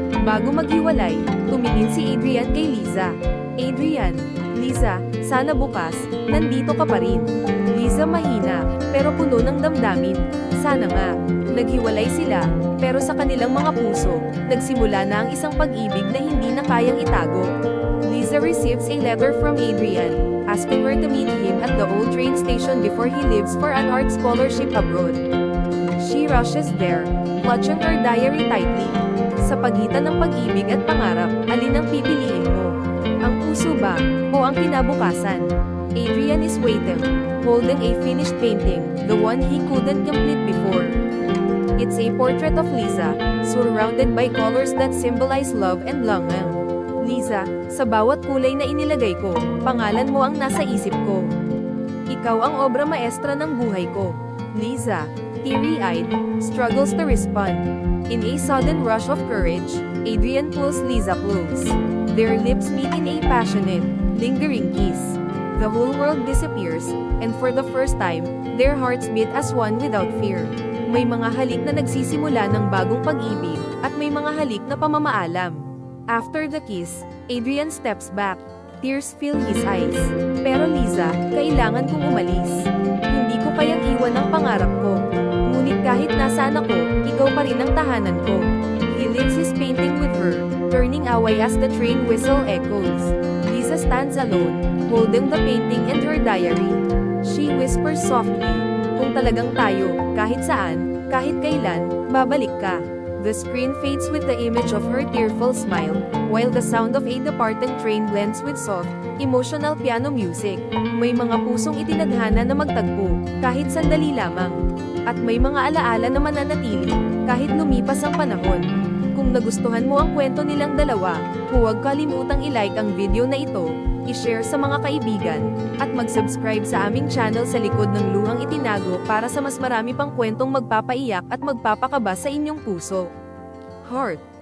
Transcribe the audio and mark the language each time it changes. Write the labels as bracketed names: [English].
[Filipino] Bago maghiwalay, tumingin si Adrian kay Liza. Adrian, Liza, sana bukas, nandito ka pa rin. Liza, mahina, pero puno ng damdamin. Sana nga. Naghiwalay sila, pero sa kanilang mga puso, nagsimula na ang isang pag-ibig na hindi na kayang itago. [English] Liza receives a letter from Adrian, asking her to meet him at the old train station before he leaves for an art scholarship abroad. She rushes there, clutching her diary tightly. [Filipino] Sa pagitan ng pag-ibig at pangarap, alin ang pipiliin mo? Ang puso ba, o ang kinabukasan? [English] Adrian is waiting, holding a finished painting, the one he couldn't complete before. It's a portrait of Liza, surrounded by colors that symbolize love and longing. [Filipino] Liza, sa bawat kulay na inilagay ko, pangalan mo ang nasa isip ko. Ikaw ang obra maestra ng buhay ko. [English] Liza, teary-eyed, struggles to respond. In a sudden rush of courage, Adrian pulls Liza close. Their lips meet in a passionate, lingering kiss. The whole world disappears, and for the first time, their hearts beat as one without fear. [Filipino] May mga halik na nagsisimula ng bagong pag-ibig, at may mga halik na pamamaalam. [English] After the kiss, Adrian steps back. Tears fill his eyes. [Filipino] Pero Liza, kailangan kong umalis. Hindi ko kayang iwan ang pangarap ko. Ngunit kahit nasaan ako, ikaw pa rin ang tahanan ko. [English] He leaves his painting with her, turning away as the train whistle echoes. Liza stands alone, holding the painting and her diary. She whispers softly, [Filipino] kung talagang tayo, kahit saan, kahit kailan, babalik ka. [English] The screen fades with the image of her tearful smile, while the sound of a departing train blends with soft, emotional piano music. [Filipino] May mga pusong itinadhana na magtagpo, kahit sandali lamang. At may mga alaala na mananatili, kahit lumipas ang panahon. Kung nagustuhan mo ang kwento nilang dalawa, huwag kalimutang i-like ang video na ito, i-share sa mga kaibigan, at mag-subscribe sa aming channel sa likod ng Luhang Itinago para sa mas marami pang kwentong magpapaiyak at magpapakaba sa inyong puso. Heart.